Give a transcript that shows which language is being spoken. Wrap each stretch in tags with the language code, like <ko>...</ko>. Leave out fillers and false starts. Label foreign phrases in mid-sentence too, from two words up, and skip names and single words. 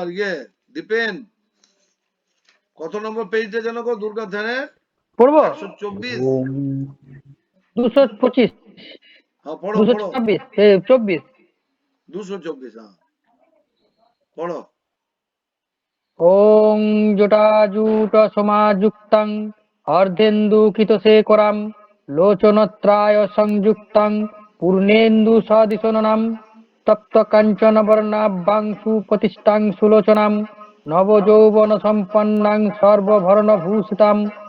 <bn>দীপেন, কত নম্বর পেজটা জানো গো দুর্গার ধ্যানের? পড়বো 124। 225। হ্যাঁ, পড়ো। 224। 224, হ্যাঁ, পড়ো।</bn> <sa>ওং জটাজুট সমাযুক্তং অর্ধেন্দুকিতশেখরং লোচনত্রায় সংযুক্তং পূর্ণেন্দু সদৃশনম তপ্ত কাঞ্চন বর্ণাভ্যাং সুপ্রতিষ্ঠাং সুলোচনাম নবযৌবন সম্পন্নাং সর্বভরণভূষিতাম</sa>